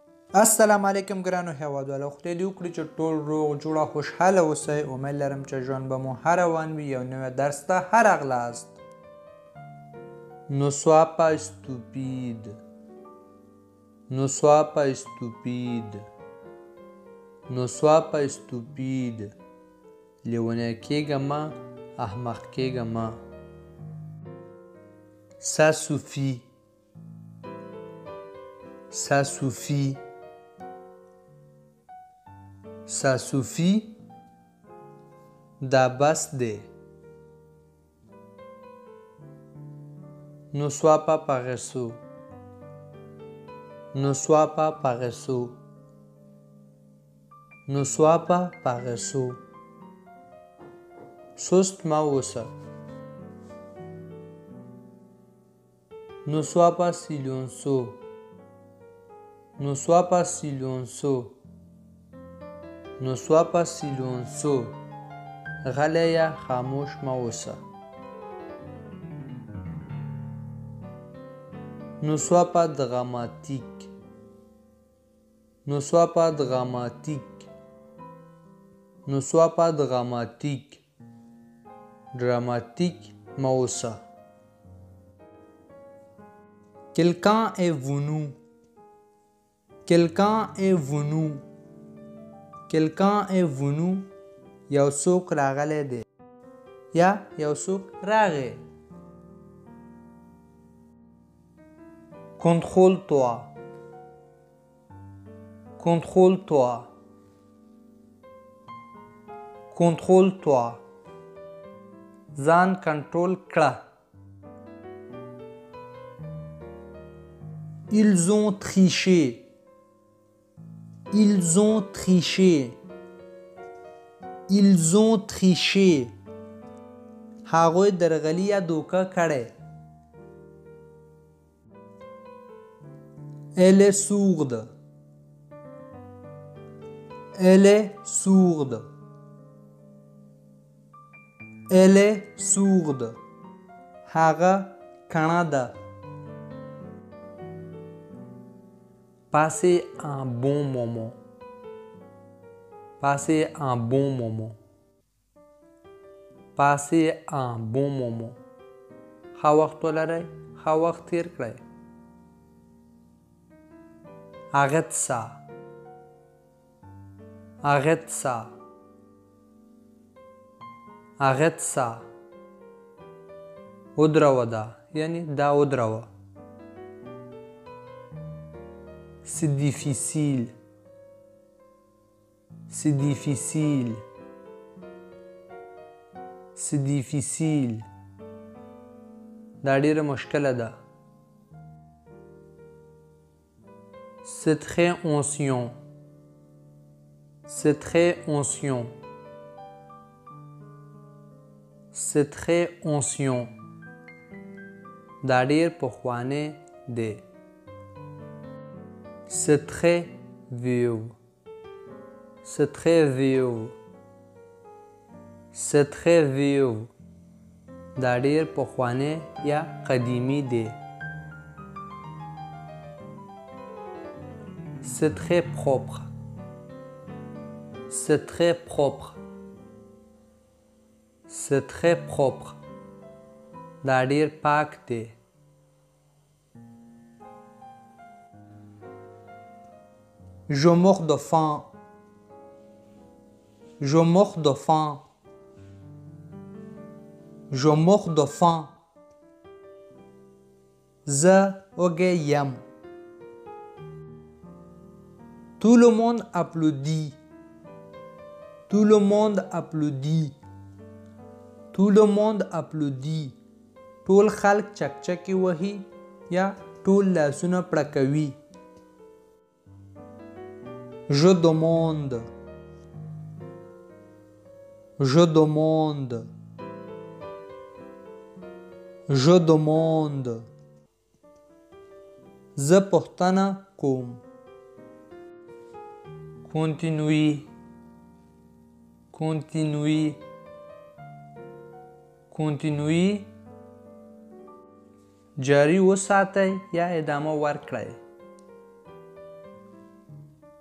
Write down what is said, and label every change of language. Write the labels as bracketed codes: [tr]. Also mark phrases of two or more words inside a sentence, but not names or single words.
[ps] السلام علیکم ګرانو هیوادوالو، خدای دې وکړي چې ټول روغ جوړه خوشحاله اوسئ. امید لرم چې ژوند به مو هر روان وي. یو نوی درس ته هرغلاست. [fr] Ne sois pas stupide. Ne sois pas stupide. Ne sois pas stupide. [ps] لیونی کېږه مه، احمق کېږه مه. [fr] Ça suffit. Ça suffit. Ça suffit. [ps] دا بس دی. [fr] Ne sois pas paresseux. Ne sois pas paresseux. Ne sois pas paresseux. [ps] سست مه اوسه. [fr] Ne sois pas silencieux. Ne sois pas silencieux. Ne sois pas silencieux. [ps] غلی یا خاموش مه اوسه. [fr] Ne sois pas dramatique. Ne sois pas dramatique. Ne sois pas dramatique. [ps] Dramatique مه اوسه. [fr] Quelqu'un est venu. Quelqu'un est venu. Quelqu'un est venu. [ps] یو څوک راغلی دی یا یو څوک راغی. [fr] Contrôle-toi. Contrôle-toi. Contrôle-toi. [ps] ځان کنټرول کړه. [fr] Ils ont triché. Ils ont triché. Ils ont triché. [ps] هغوی درغلي یا دوکه کړې. [fr] Elle est sourde. Elle est sourde. Elle est sourde. [ps] هغه کڼه ده. [fr] Passez un bon moment. Passez un bon moment. Passez un bon moment. [ps] ښه وخت ولرئ، ښه وخت تیر کړئ. [fr] Arrête ça. Arrête ça. Arrête ça. [ps] ودروه ده، یعنی دا ودروه. [fr] C'est difficile. C'est difficile. C'est difficile. [ps] دا ډیره مشکله ده. [fr] C'est très ancien. C'est très ancien. C'est très ancien. [ps] دا ډیر پخوانی دی. [fr] C'est très vieux. C'est très vieux. C'est très vieux. [ps] دا ډیر پخوانی یا قدیمی دی. [fr] C'est très propre. C'est très propre. C'est très propre. [ps] دا ډیر پاک دی. [fr] Je meurs de faim. Je meurs de faim. Je meurs de faim. [ps] زه وږی یم. [fr] Tout le monde applaudit. Tout le monde applaudit. Tout le monde applaudit. [ps] ټول خلک چکچکې وهي یا ټول لاسونه پړکوي. [fr] Je demande. Je demande. Je demande. [ps] زه پوښتنه کوم. [fr] Continuez. Continuez. Continuez. [ps] جاری وساتئ یا ادامه ورکړئ.